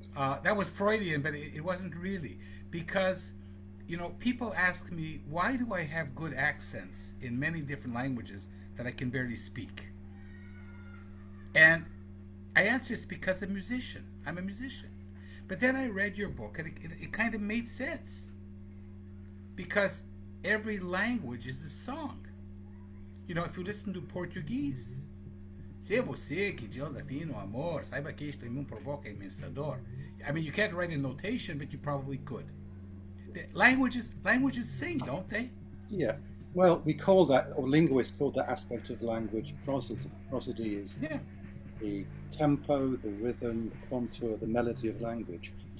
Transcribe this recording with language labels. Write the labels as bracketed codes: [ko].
[en] That was Freudian, but it wasn't really. Because, you know, people ask me, why do I have good accents in many different languages that I can barely speak? And I answer it's because I'm a musician. I'm a musician. But then I read your book, and it kind of made sense. Because every language is a song. You know, if you listen to Portuguese, [pt] se você que Deus afina o amor, saiba que isto em mim provoca imensa dor. [en] I mean, you can't write a notation, but you probably could. The languages sing, don't they? Yeah. Well, we call that, or linguists call that aspect of language prosody. Prosody is the tempo, the rhythm, the contour, the melody of language.